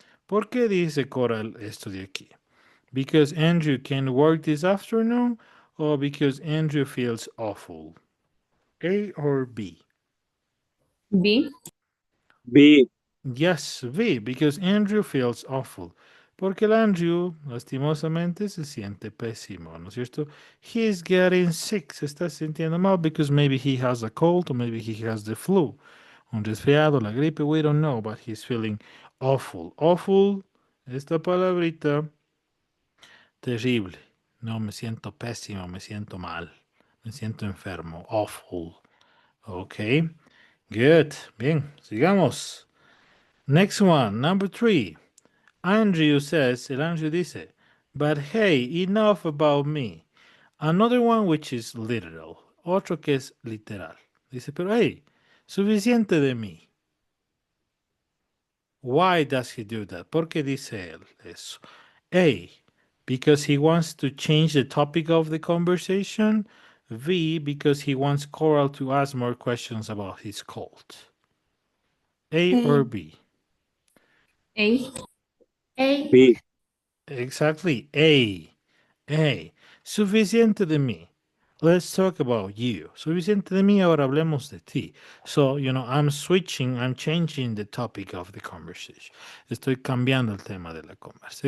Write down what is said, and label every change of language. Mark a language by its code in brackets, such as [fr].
[es] ¿Por qué dice Coral esto de aquí? [en] Because Andrew can work this afternoon or because Andrew feels awful? A or B? B. B. Yes, B, because Andrew feels awful. [es] Porque el Andrew, lastimosamente, se siente pésimo, ¿no es cierto? [en] He's getting sick, [es] se está sintiendo mal [en] because maybe he has a cold or maybe he has the flu. [es] Un resfriado, la gripe, [en] we don't know, but he's feeling awful. [es] Awful, esta palabrita, terrible. No, me siento pésimo, me siento mal, me siento enfermo. Awful. [en] Ok, good. [es] Bien, sigamos. [en] Next one, number 3. Andrew says, [es] el Andrew dice, [en] but hey, enough about me. Another one which is literal. [es] Otro que es literal. Dice, pero hey, suficiente de mí. [en] Why does he do that? [es] ¿Por qué dice él eso? [en] A, because he wants to change the topic of the conversation. B, because he wants Coral to ask more questions about his cult. A or B? A. B. Exactly. A. A. [es] Suficiente de mí. [en] Let's talk about you. [es] Suficiente de mí, ahora hablemos de ti. [en] So, I'm changing the topic of the conversation. [es] Estoy cambiando el tema de la conversación.